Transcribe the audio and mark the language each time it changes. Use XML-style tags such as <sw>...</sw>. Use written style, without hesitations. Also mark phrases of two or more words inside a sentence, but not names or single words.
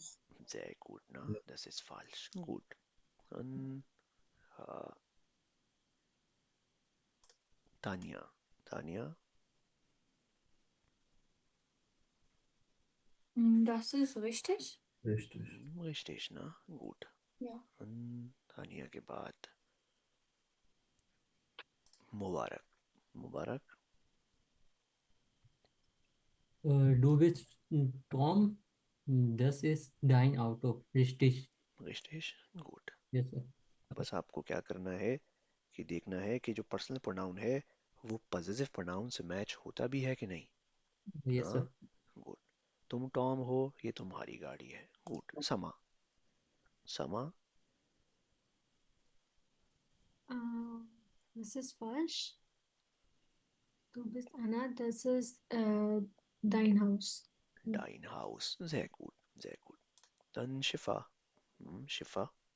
<de>Sehr gut, na? Das ist falsch. Gut. Dann Tanja. Tanja, Das ist richtig. Richtig. richtig, na? Gut. Ja.</de> <ur>Dann Tanja کے بعد مبارک. मुबारक,</ur> <de>Du bist Tom. Das ist dein Auto. Richtig. richtig? Gut.</de> <en>Yes, sir.</en> <ur>بس آپ کو کیا کرنا ہے کہ دیکھنا ہے کہ جو</ur> <en>personal pronoun</en> <ur>ہے وہ</ur> <en>positive pronoun</en> <ur>سے میچ ہوتا بھی ہے کہ نہیں.</ur> <en>Yes,</en> <ur>हाँ,</ur> <en>sir.</en> <ur>गुड. تم ٹام ہو، یہ تمہاری گاڑی ہے. गुड. समा. समा,</ur> <de>Das ist falsch. Du bist Anna, das ist dein Haus. dein Haus. Sehr gut, sehr gut. Dann Schiffer. Schiffer,</de>